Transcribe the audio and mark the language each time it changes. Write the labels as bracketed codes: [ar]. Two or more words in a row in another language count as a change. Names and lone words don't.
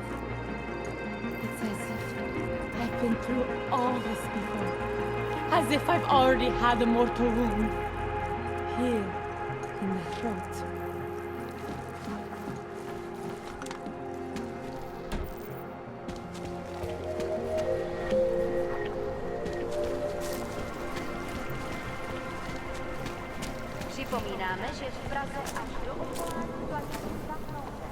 [en] It's as if I've been through all this before, as if I've already had a mortal wound here in the throat. [cs] Připomínáme, že v Praze až do odvolání platí zákon.